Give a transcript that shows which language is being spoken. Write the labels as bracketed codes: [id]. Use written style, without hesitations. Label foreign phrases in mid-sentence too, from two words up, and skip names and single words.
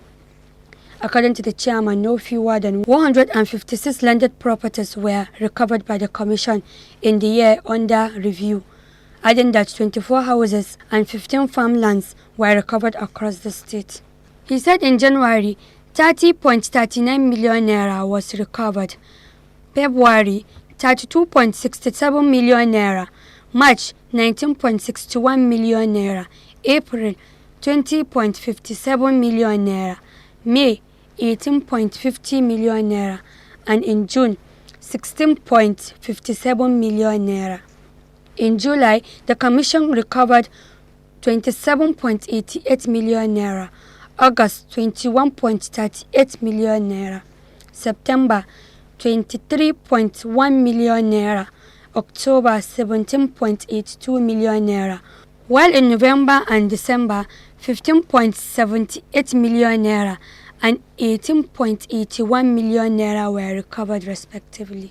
[en] According to the chairman, no fewer than 156 landed properties were recovered by the commission in the year under review, adding that 24 houses and 15 farmlands were recovered across the state. He said in January, 30.39 million naira was recovered, February, 32.67 million naira, March, 19.61 million naira, April, 20.57 million naira, May, 18.50 million naira, and in June, 16.57 million naira. In July, the commission recovered 27.88 million naira, August, 21.38 million naira, September, 23.1 million naira, October 17.82 million naira, while in November and December 15.78 million naira and 18.81 million naira were recovered respectively.